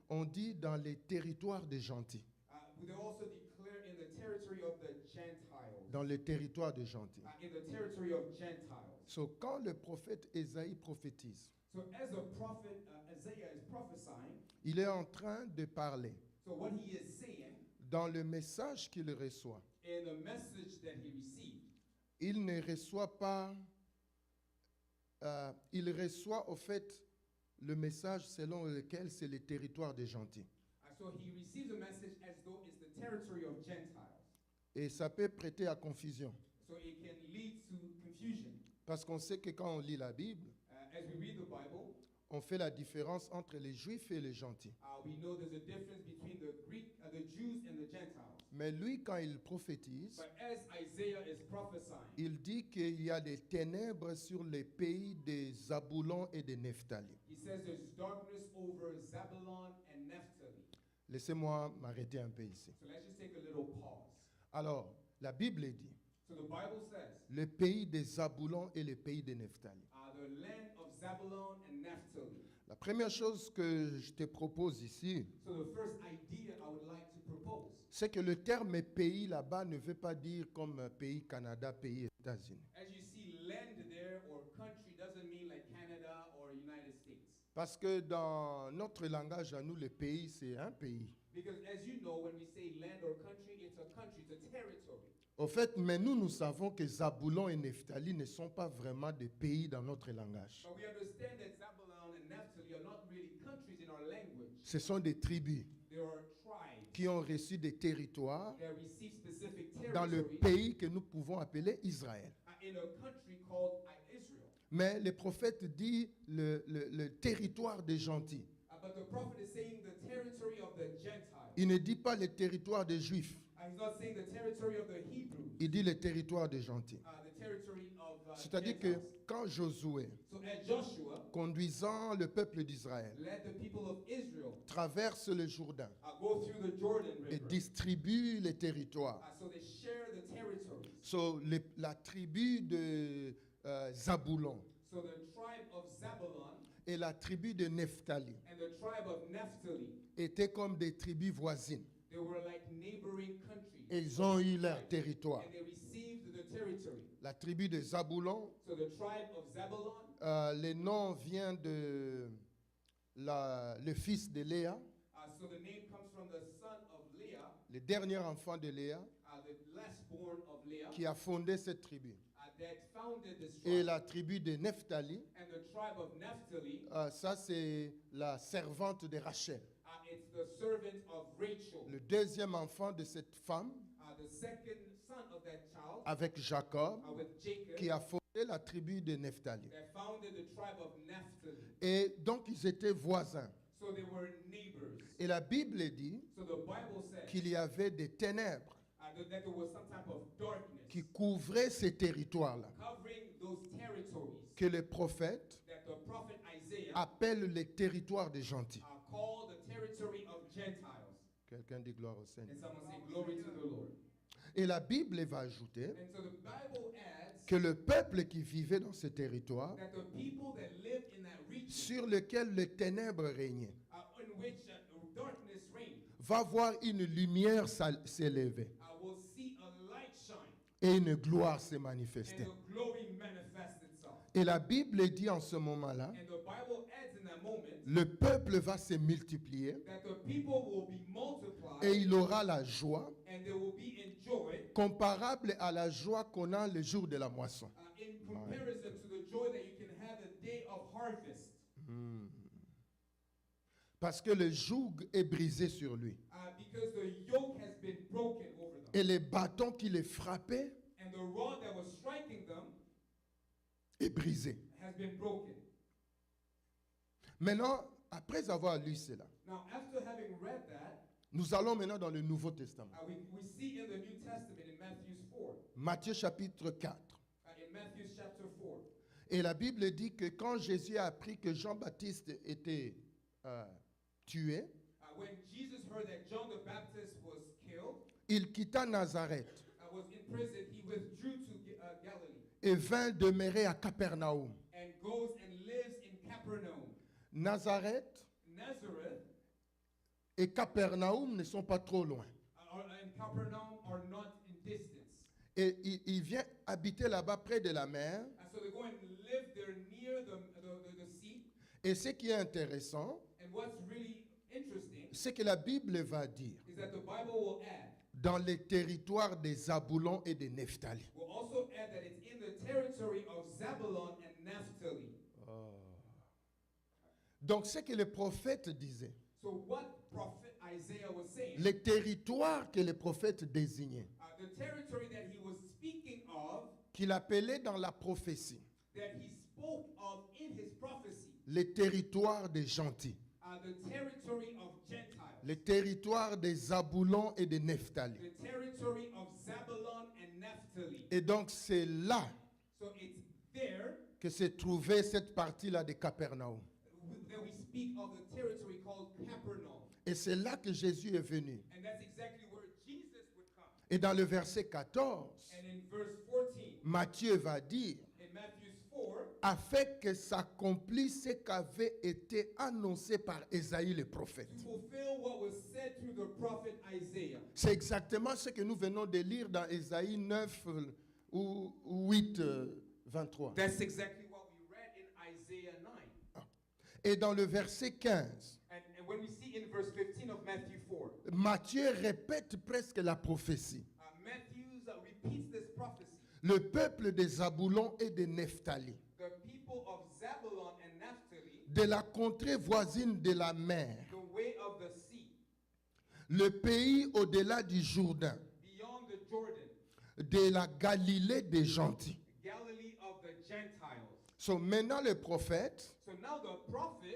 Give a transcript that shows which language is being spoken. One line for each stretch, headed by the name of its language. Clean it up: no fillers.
French: on dit dans les territoires des gentils.
English: they also declare in the territory of the Gentiles.
French: Dans les territoires des gentils.
English: In the territory of Gentiles.
French: So, quand le prophète Ésaïe prophétise,
English: So as a prophet, Isaiah is prophesying,
French: il est en train de parler
English: so what he is saying
French: dans le message qu'il reçoit.
English: in the message that he received,
French: Il ne reçoit pas, il reçoit au fait le message selon lequel c'est le territoire des gentils.
English: so he receives a message as though it's the territory of Gentiles.
French: Et ça peut prêter à confusion.
English: So it can lead to confusion.
French: Parce qu'on sait que quand on lit la Bible,
English: As we read the Bible,
French: on fait la différence entre les juifs et les gentils.
English: we know there's a difference between the Jews and the Gentiles.
French: Mais lui, quand il prophétise,
English: But as Isaiah is prophesying,
French: il dit qu'il y a des ténèbres sur les pays des Zaboulon et des Nephtali.
English: he says there's darkness over Zebulun and Naphtali.
French: Laissez-moi m'arrêter un peu ici.
English: So let's just take a little pause.
French: Alors, la Bible dit,
English: So the Bible says,
French: le pays des Zaboulon et le pays des Nephtali.
English: the land of Zebulun and Naphtali.
French: La première chose que je te propose ici,
English: So the first idea I would like to propose,
French: c'est que le terme pays là-bas ne veut pas dire comme pays Canada, pays États-Unis.
English: as you see land there or country doesn't mean like Canada or United States.
French: Parce que dans notre langage à nous, le pays, c'est un pays.
English: Because as you know, when we say land or country, it's a territory.
French: Au fait, mais nous savons que Zaboulon et Nephtali ne sont pas vraiment des pays dans notre langage.
English: But we understand that Zebulun and Naphtali are not really countries in our language.
French: Ce sont des tribus
English: They are tribes
French: qui ont reçu des territoires
English: that receive specific
French: dans le
English: territory
French: pays que nous pouvons appeler Israël.
English: in a country called Israel.
French: Mais le prophète dit le territoire des gentils.
English: But the prophet is saying the territory of the Gentiles.
French: Il ne dit pas le territoire des Juifs.
English: He's not saying the territory of the Hebrews.
French: Il dit le territoire des gentils.
English: The territory of
French: C'est-à-dire que
English: Gentiles.
French: quand Josué,
English: So as Joshua
French: conduisant le peuple d'Israël,
English: led the people of Israel
French: traverse le Jourdain
English: go through the Jordan
French: et
English: River.
French: distribue les territoires.
English: So they share the territories.
French: So, la tribu de Zaboulon
English: So the tribe of Zebulun
French: et la tribu de Nephtali
English: and the tribe of Naphtali,
French: étaient comme des tribus voisines.
English: they were like neighboring countries.
French: Et ils ont eu leur territoire.
English: And they received the territory.
French: La tribu de Zaboulon,
English: So the tribe of Zebulun,
French: le nom vient de le fils de Léa,
English: so the name comes from the son of Leah,
French: le dernier enfant de Léa,
English: the last born of Leah,
French: qui a fondé cette tribu.
English: that founded this
French: Et
English: tribe.
French: la tribu de Nephtali,
English: And the tribe of Naphtali,
French: ça c'est la servante de Rachel.
English: it's the servant of Rachel,
French: Le deuxième enfant de cette femme,
English: the second son of that child,
French: avec Jacob,
English: with Jacob,
French: qui a fondé la tribu de Nephtali.
English: that founded the tribe of Naphtali.
French: Et donc ils étaient voisins.
English: So they were neighbors.
French: Et la Bible dit
English: So the Bible says
French: qu'il y avait des ténèbres
English: that there was some type of darkness
French: qui couvraient ces territoires-là,
English: covering those territories
French: que le prophète
English: that the prophet Isaiah
French: appelle les territoires des gentils.
English: called the territory of Gentiles.
French: Quelqu'un dit gloire au Seigneur.
English: And someone say, glory to the Lord.
French: Et la Bible va ajouter
English: And so the Bible adds
French: que le peuple qui vivait dans ces territoires,
English: that the people that lived in that region,
French: sur lequel les ténèbres régnaient,
English: in which darkness reigned,
French: va voir une lumière s'élever
English: will see a light shine
French: et une gloire se
English: and
French: manifester.
English: the glory manifest itself.
French: Et la Bible dit en ce moment-là,
English: And the Bible adds in that moment
French: le peuple va se multiplier
English: that the people will be multiplied
French: et il aura la joie
English: and they will be in joy
French: comparable à la joie qu'on a le jour de la moisson.
English: in comparison to the joy that you can have the day of harvest.
French: Parce que le joug est brisé sur lui.
English: Because the yoke has been broken over them.
French: Et les bâtons qui les frappaient
English: And the rod that was striking them
French: est brisé.
English: has been broken.
French: Maintenant, après avoir lu cela,
English: Now, after having read that,
French: nous allons maintenant dans le Nouveau Testament.
English: we see in the New Testament in Matthew 4,
French: Matthieu chapitre 4.
English: in Matthew chapter 4,
French: Et la Bible dit que quand Jésus a appris que Jean-Baptiste était tué,
English: when Jesus heard that John the Baptist was killed,
French: il quitta Nazareth
English: was in prison, he withdrew to Galilee
French: et vint demeurer à Capernaum.
English: and goes and lives Capernaum.
French: Nazareth
English: Nazareth
French: et Capernaum ne sont pas trop loin.
English: and Capernaum are not in distance.
French: Et il vient habiter là-bas près de la mer.
English: And so they go and live there near the sea.
French: Et ce qui est intéressant,
English: And what's really interesting
French: c'est que la Bible va dire,
English: is that the Bible will add,
French: dans les territoires des Zaboulon et des Nephtali.
English: will also add that it's in the territory of Zabulon and Naphtali.
French: Donc ce que le prophète disait,
English: So what prophet Isaiah was saying,
French: les territoires que le prophète désignait,
English: the territory that he was speaking of,
French: qu'il appelait dans la prophétie,
English: that he spoke of in his prophecy,
French: les territoires des gentils,
English: the territory of Gentiles,
French: les territoires des Zaboulon et des Nephtali.
English: the territory of Zabulon and Naphtali.
French: Et donc c'est là
English: So it's there
French: que se trouvait cette partie-là de Capernaum.
English: that we speak of the territory called Capernaum.
French: Et c'est là que Jésus est venu.
English: And that's exactly where Jesus would come.
French: Et dans le verset 14,
English: And in verse 14,
French: Matthieu va dire,
English: in Matthew 4,
French: afin que s'accomplisse ce qu'avait été annoncé par Ésaïe le prophète.
English: to fulfill what was said through the prophet Isaiah.
French: C'est exactement ce que nous venons de lire dans Ésaïe 9 ou 8, 23.
English: That's exactly what we read in Isaiah 9.
French: Et dans le verset 15,
English: And when we see in verse 15 of Matthew 4,
French: Matthieu répète presque la prophétie.
English: Matthew repeats this prophecy.
French: Le peuple des Zaboulon et des Nephtali,
English: The people of Zabulon and Naphtali,
French: de la contrée voisine de la mer,
English: the way of the sea,
French: le pays au-delà du Jourdain,
English: beyond the Jordan,
French: de la Galilée des gentils.
English: Galilee of the Gentiles.
French: So, maintenant le prophète,
English: So now the prophet,